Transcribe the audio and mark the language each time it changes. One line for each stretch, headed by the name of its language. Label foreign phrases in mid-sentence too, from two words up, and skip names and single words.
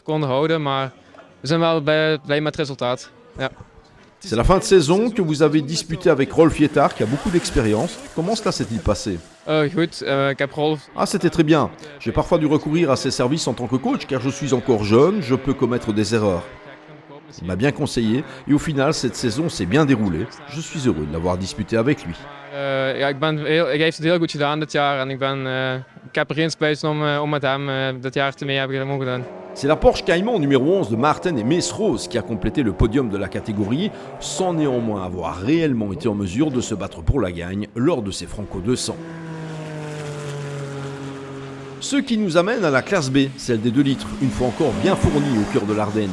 French: C'est la fin de saison que vous avez disputée avec Rolf Jettard qui a beaucoup d'expérience. Comment cela s'est-il passé ? Ah, c'était très bien. J'ai parfois dû recourir à ses services en tant que coach car je suis encore jeune, je peux commettre des erreurs. Il m'a bien conseillé et au final cette saison s'est bien déroulée. Je suis heureux de l'avoir disputée avec lui.
Dutch: Ik heeft het heel goed gedaan dit jaar en ik heb er geen spijt van om met hem dit jaar te mee hebben mogen doen.
French: C'est la Porsche Cayman numéro 11 de Martin et Meesroos qui a complété le podium de la catégorie sans néanmoins avoir réellement été en mesure de se battre pour la gagne lors de ces Franco 200. Ce qui nous amène à la classe B, celle des 2 litres, une fois encore bien fournie au cœur de l'Ardenne.